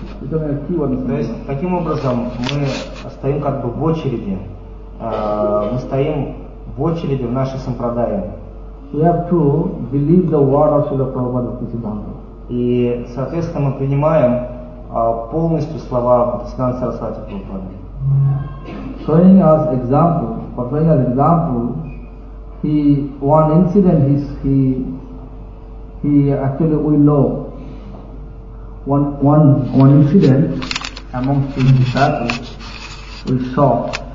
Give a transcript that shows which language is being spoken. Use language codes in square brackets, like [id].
[ru] То есть таким образом мы стоим как бы в очереди. Мы стоим в очереди в нашей сампрадае. [en] We have to believe the word of Srila Prabhupada Bhaktisiddhanta. [ru] И, соответственно, мы принимаем полностью слова Бхактисиддханты Сарасвати Прабхупады. [en] Showing us example, providing an example, he one incident is he actually we know one incident amongst his disciples we saw.